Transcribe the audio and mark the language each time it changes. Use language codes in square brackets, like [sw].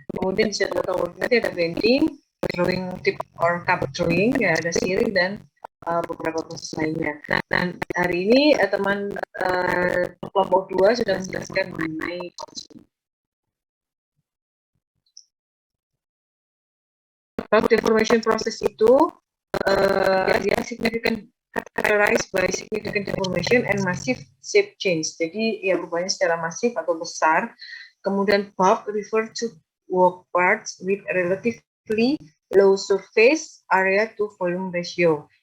[id] Kemudian di sheet metal working nanti ada bending, drawing tip or cup drawing, ya ada sealing dan beberapa proses lainnya. Nah, dan hari ini teman kelompok 2 sudah menjelaskan mengenai forging. [en] Bulk deformation process [id] itu dia [en] significant characterized by significant deformation and massive shape change. [id] Jadi ya rupanya secara masif atau besar. Kemudian [en] bulk refer to work parts with relatively low surface area to volume ratio.